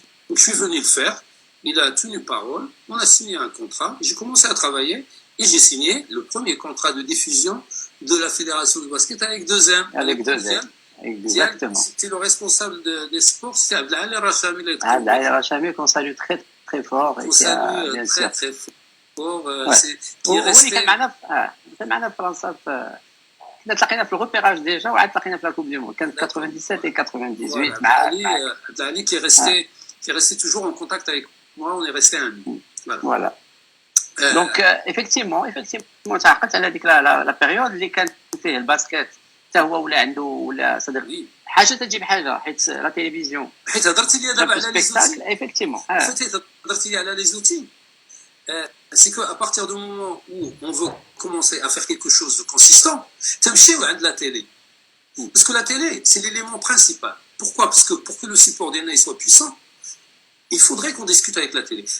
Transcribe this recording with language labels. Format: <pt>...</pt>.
<fr>Donc je suis venu le faire, il a tenu parole, on a signé un contrat, j'ai commencé à travailler et j'ai signé le premier contrat de diffusion de la fédération de basket avec 2M. Avec 2M, exactement. C'était le responsable des sports, c'était Abdelali Rachami. Abdelali Rachami qu'on salue très très fort. On salue très très fort. qui est resté...</fr> <ar>كان معنا في فرنسا كنا تلاقينا في الريبيراج ديجا وعاد تلاقينا في لا كوب دي موند كانت 97 et 98 مع</ar> <fr>Abdelali qui est resté toujours en contact avec moi, on est resté amis. Voilà.</fr> <ar>Donc effectivement تعقدت على هذيك لا بيريود اللي كان فيه الباسكت حتى هو ولا عنده ولا صدر حاجه تجيب حاجه حيت لا تيليفزيون حيت هضرتي لي دابا على لي زوتي</ar> <fr>effectivement</fr> <ar>حيت هضرتي لي على لي زوتي</ar> <fr>c'est qu'à partir du moment où on veut commencer à faire quelque chose de consistant,</fr> <ar>تمشي عند</ar> <fr>la télé. Parce que la télé, c'est l'élément principal. Pourquoi? Parce que pour que le support DNA soit puissant, il faudrait qu'on discute avec la télé.</fr>